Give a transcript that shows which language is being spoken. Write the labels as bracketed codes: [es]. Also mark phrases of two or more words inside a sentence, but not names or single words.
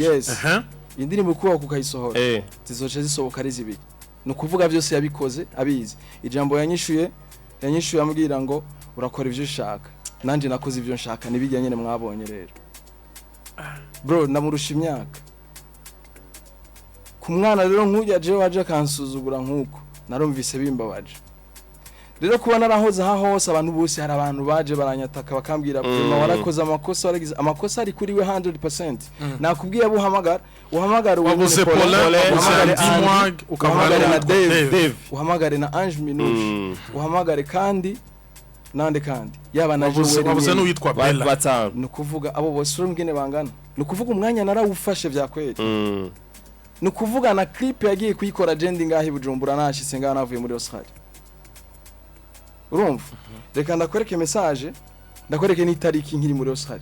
[rn] indirimbo kuba kukayisohora zizoce zisohoka ari zibiri no kuvuga byose yabikoze abizi ijambo yanyishuye ambwira ngo urakora ivyo ushaka nanje nakoze ivyo nshaka nibijya nyene mwabonye rero bro ndamurusha imyaka ku mwana rero nkujya je waje kansuzugura nkuko narumvise bimbabaje rero kuba narahoze hose abantu bose hari abantu baje baranyataka bakambwira prima warakoze amakosa waragize amakosa ari kuri we 100% nakubwiye uhamagara wabuze Paulin uhamagare na Dave uhamagare na Ange Minouche uhamagare kandi nande kandi yaba na Joel wabuze n'uwitwa Bella nukuvuga abo bose urumgene bangana nukuvuga umwanya narawufashe vyakwete nukuvuga na clip yagiye kuyikora jendi ngahi Bujumbura nashitse ngaho navuye muri Australia urumva reka ndakwereke message ndakwereke n'itariki nkiri muri Australia